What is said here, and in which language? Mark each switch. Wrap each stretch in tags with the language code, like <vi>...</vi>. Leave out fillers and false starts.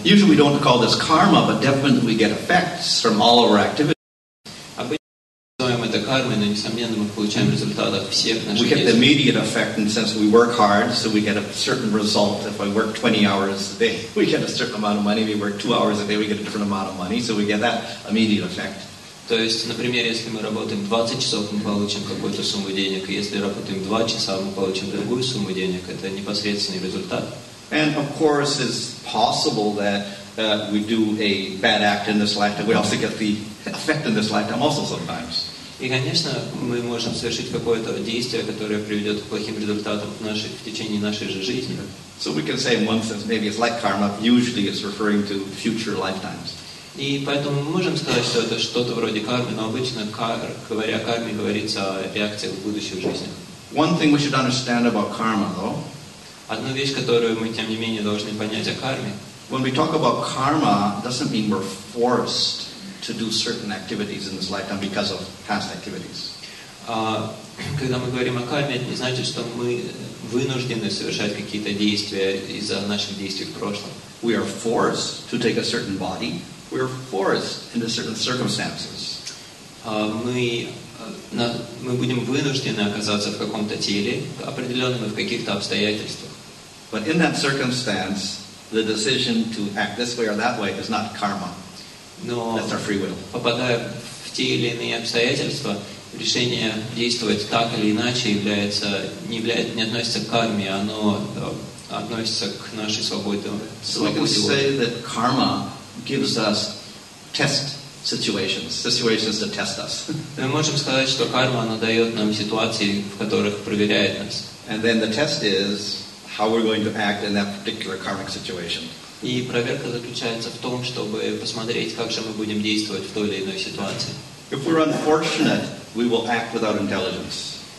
<en>Usually we don't call this karma, but definitely we get effects from all of our activities.</en> <ru>Обычно мы называем это кармой, но несомненно мы получаем результат от всех</ru> <en>We</en> <ru>наших</ru> <en>get the</en> <ru>действий.</ru> <en>immediate effect in the sense we work hard, so we get a certain result. If I work 20 hours a day, we get a certain amount of money. If we work 2 hours a day, we get a different amount of money. So we get that immediate effect.</en> <ru>То есть, например, если мы работаем 20 часов, мы получим какую-то сумму денег, и если работаем 2 часа, мы получим другую сумму денег. Это непосредственный результат.</ru> <en>And of course, it's possible that we do a bad act in this lifetime. We also get the effect in this lifetime also sometimes.</en> <ru>И, конечно, мы можем совершить какое-то действие, которое приведет к плохим результатам в течение нашей же жизни.</ru> <en>So we can say in one sense, maybe it's like karma. Usually it's referring to future lifetimes.</en> <ru>И поэтому мы можем сказать, что это что-то вроде кармы, но обычно, говоря о карме, говорится о реакциях в будущих жизнях.</ru> <en>One thing we should understand about karma, though,</en> <ru>Одну вещь, которую мы, тем не менее, должны понять о карме,</ru> <en>when we talk about karma, it doesn't mean we're forced to do certain activities in this lifetime because of past activities.</en> <ru>Когда мы говорим о карме, это не значит, что мы вынуждены совершать какие-то действия из-за наших действий в прошлом.</ru> <en>We are forced to take a certain body. We are forced into certain circumstances.</en> <ru>Мы будем вынуждены оказаться в каком-то теле, определенном и в каких-то обстоятельствах.</ru> <en>But in that circumstance, the decision to act this way or that way is not karma.</en> <ru>Но</ru> <en>That's our free will.</en> <ru>попадая в те или иные обстоятельства, решение действовать так или иначе не относится к карме, оно относится к нашей свободе.</ru> <en>So we can say that karma gives us test situations to test us.</en> <ru>Мы можем сказать, что карма, она дает нам ситуации, в которых проверяет нас.</ru> <en>And then the test is how we're going to act in that particular karmic situation.</en> <ru>И проверка заключается в том, чтобы посмотреть, как же мы будем действовать в той или иной ситуации.</ru> <en>If we're unfortunate, we will act without intelligence.</en>